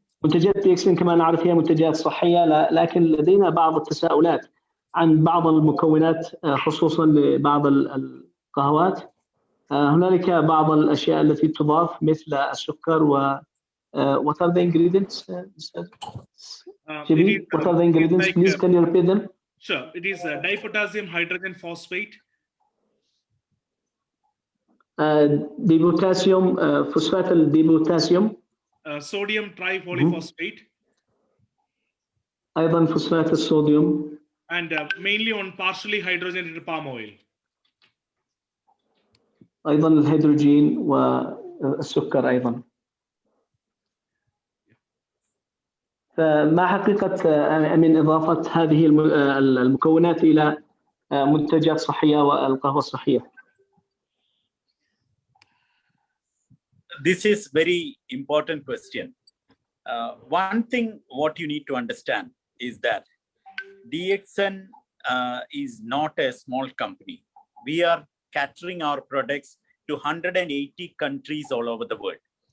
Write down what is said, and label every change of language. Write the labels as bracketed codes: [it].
[ar] منتجات DXN كما نعرف هي منتجات صحية، لكن لدينا بعض التساؤلات عن بعض المكونات خصوصا لبعض القهوات. هنالك بعض الأشياء التي تضاف مثل السكر و [en] what are the ingredients? What are the ingredients? Please can you repeat them? Sure. It is dipotassium hydrogen phosphate. [ar] ديبوتاسيوم فوسفات الديبوتاسيوم. [en] Sodium tripolyphosphate. [ar] أيضا فوسفات الصوديوم. [en] And mainly on partially hydrogenated palm oil. [ar] أيضا الهيدروجين والسكر أيضا. فما حقيقة من إضافة هذه المكونات إلى منتجات صحية والقهوة الصحية؟ [en] This is very important question. One thing what you need to understand is that DXN is not a small company. We are catering our products to 180 countries all over the world.